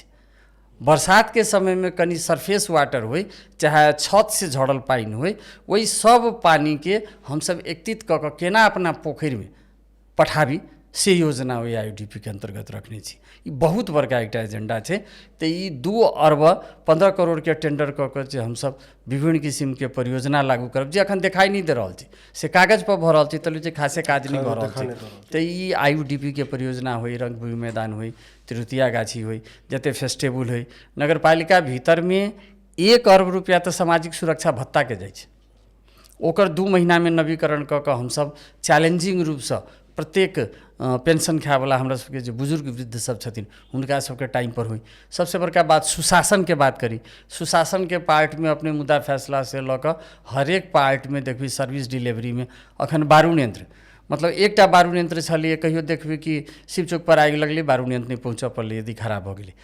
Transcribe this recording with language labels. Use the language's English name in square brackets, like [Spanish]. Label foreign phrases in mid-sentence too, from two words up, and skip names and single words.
[Maithili] बरसात के समय में कनी [English] surface water [Maithili] होय चाहे छत से झड़ल पानी होय, वही सब पानी के हम सब एकत्रित कऽ कऽ केना अपना पोखरि में पठाबी से योजना ओहि IUDP के अंतर्गत रखने छी। ई बहुत बड़का एकटा एजेंडा छै। तो ई 2 अरब 15 करोड़ के टेंडर कऽ कऽ जे हम सब विभिन्न किस्म के परियोजना लागू करब जे अखन दिखाई नहीं दे रहल छै, से कागज पर भऽ रहल छै, तले जे खासे काज नहीं भऽ रहल छै। तो ई IUDP के परियोजना होई, रंगभूमि मैदान होई, तृतीया गाछी होई, जते फेस्टिवल होई, नगरपालिका भीतर में 1 अरब रुपया तो सामाजिक सुरक्षा भत्ता के जाइ छै, ओकर 2 महीना में नवीकरण कऽ कऽ हम सब चैलेंजिंग रूप से प्रत्येक पेंशन खायवला हमरा सबके जे बुजुर्ग वृद्ध सब छथिन हुनका सबके टाइम पर हुई। सबसे बड़का बात सुशासन के बात करी, सुशासन के पार्ट में अपने मुद्दा फैसला से लऽ कऽ हरेक पार्ट में देखबी [English] service delivery [Maithili] में अखन बारूण यंत्र, मतलब एकटा बारूण यंत्र छलिए, कहियो देखबी कि शिव चौक पर आगि लगलै बारूण यंत्र नहीं पहुँचऽ पड़लै यदि खराब भऽ गेलै।